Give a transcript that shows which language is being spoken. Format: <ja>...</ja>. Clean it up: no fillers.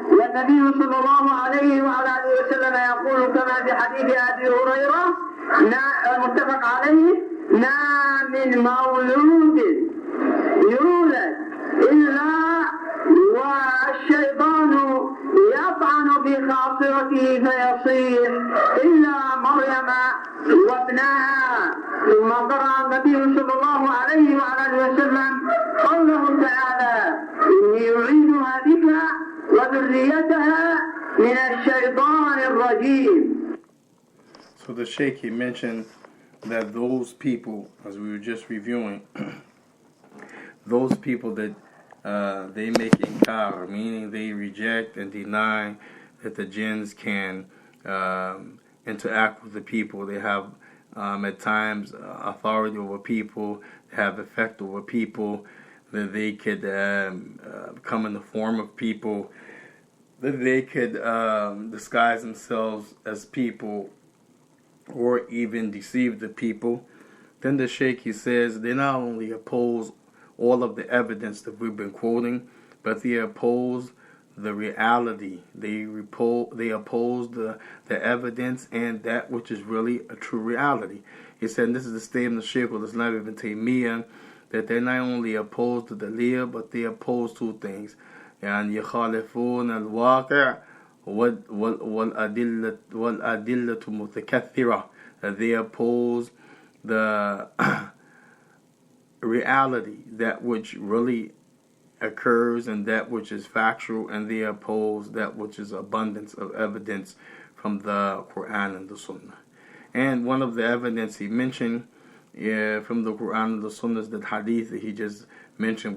<ar>والنبي صلى الله عليه وعلى آله وسلم يقول كما في حديث أبي هريرة المتفق عليه: ما من مولود يولد إلا والشيطان يطعن في خاصرته فيصيح إلا مريم وابنها. ثم قرأ النبي صلى الله عليه وعلى آله وسلم قوله تعالى: إني أعيذها بك وذريتها من الشيطان الرجيم.</ar> <en>So the Shaykh, he mentioned that those people, as we were just reviewing, those people that they make inkar, meaning they reject and deny that the jinns can interact with the people. They have at times authority over people, they have effect over people, that they could come in the form of people. that they could disguise themselves as people or even deceive the people. Then the shaykh, he says, they not only oppose all of the evidence that we've been quoting, but they oppose the reality. They oppose the evidence and that which is really a true reality. He said, and this is the statement of Shaykh al-Islam ibn Taymiyyah, that they not only oppose the dalil, but they oppose two things.</en> <ar>يعني يخالفون الواقع والأدلة متكثرة.</ar> <en>They oppose the reality, that which really occurs and that which is factual, and they oppose that which is abundance of evidence from the Quran and the Sunnah. And one of the evidence he mentioned from the Quran and the Sunnah is that hadith that he just mentioned.</en>